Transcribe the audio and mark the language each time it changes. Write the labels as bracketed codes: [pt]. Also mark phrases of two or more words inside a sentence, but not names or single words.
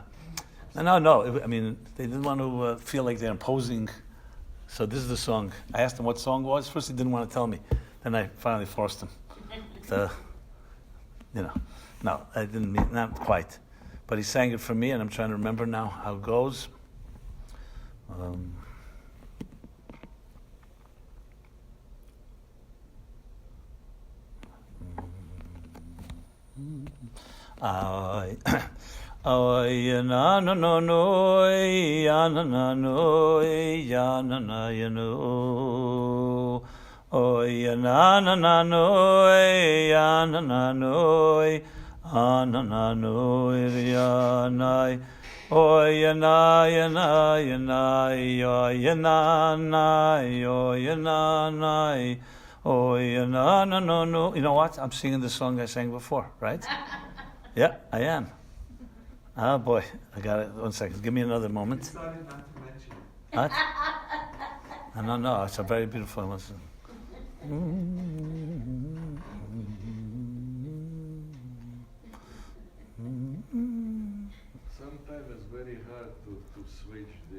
[en] They didn't want to feel like they're imposing. So this is the song. I asked him what song it was. First he didn't want to tell me. Then I finally forced him. No, I didn't mean, not quite. But he sang it for me, and I'm trying to remember now how it goes. Oy na no no no ya na na no ya na na ya no oy na na na no ya na na no na na no ya na oy na ya na ya na ya na na ya na na oy na na no no. You know what? I'm singing the song I sang before, right? Yeah, I am. Oh boy, I got it. 1 second. Give me another moment. Decided not to mention it. What? No. It's a very beautiful one. Sometimes it's very hard to switch the.